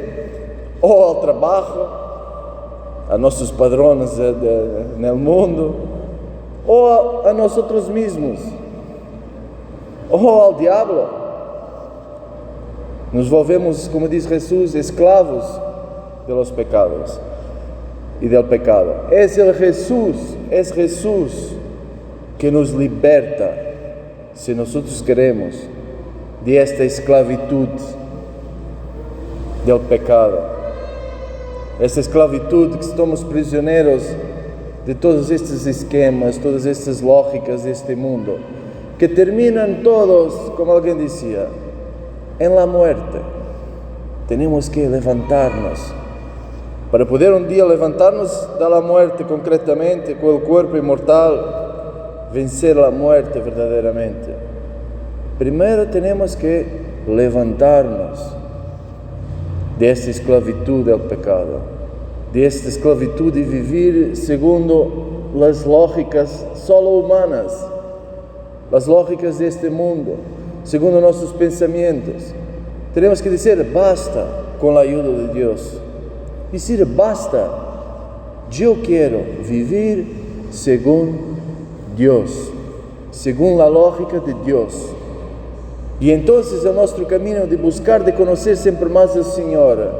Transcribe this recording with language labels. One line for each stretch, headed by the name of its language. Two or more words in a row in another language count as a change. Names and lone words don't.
Portuguese: Ou ao trabalho, a nossos padrões no mundo, ou a nós mesmos, ou ao diabo. Nos volvemos, como diz Jesus, escravos
Spanish: de los pecados
Portuguese: e
Spanish: del pecado.
Portuguese: É Jesus que nos liberta, se nós queremos,
Spanish: de esta esclavitud del pecado.
Portuguese: Essa esclavitud que estamos prisioneiros de todos estes esquemas, todas estas lógicas deste mundo, que terminam todos, como alguém dizia,
Spanish: em la muerte.
Portuguese: Temos que levantar-nos, para poder um dia levantar-nos da
Spanish: la muerte
Portuguese: concretamente, com o corpo imortal, vencer a muerte verdadeiramente. Primeiro temos que levantar-nos desta esclavitud do pecado, desta esclavitud de viver segundo as lógicas solo humanas, as lógicas deste mundo, segundo
Spanish: nuestros pensamientos. Tenemos que decir basta con la ayuda de Dios. Decir basta, yo quiero vivir según Dios, según la lógica de Dios. Y entonces es nuestro camino de buscar, de conocer siempre más al Señor.